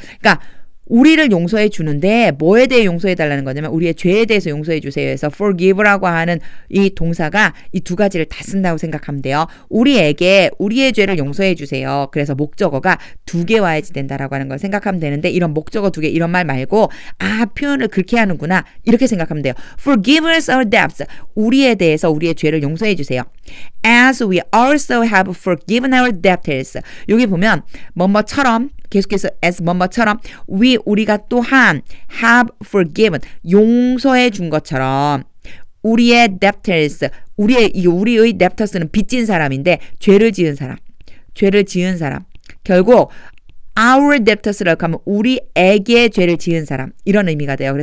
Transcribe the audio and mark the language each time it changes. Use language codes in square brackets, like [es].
[ko] 그러니까 우리를 용서해 주는데 뭐에 대해 용서해 달라는 거냐면 우리의 죄에 대해서 용서해 주세요 해서 forgive라고 하는 이 동사가 이 두 가지를 다 쓴다고 생각하면 돼요. 우리에게 우리의 죄를 용서해 주세요. 그래서 목적어가 두 개 와야지 된다라고 하는 걸 생각하면 되는데 이런 목적어 두 개 이런 말 말고 표현을 그렇게 하는구나 이렇게 생각하면 돼요. [en] Forgive us our debts. [ko] 우리에 대해서 우리의 죄를 용서해 주세요. [en] As we also have forgiven our debtors. [ko] 여기 보면 뭐뭐처럼 계속해서 as 뭐뭐처럼 우리가 또한 [en] have forgiven [ko] 용서해 준 것처럼 우리의 debtors 우리의 debtors는 빚진 사람인데 죄를 지은 사람 결국 [en] our debtors [ko] 라고 하면 우리에게 죄를 지은 사람 이런 의미가 돼요.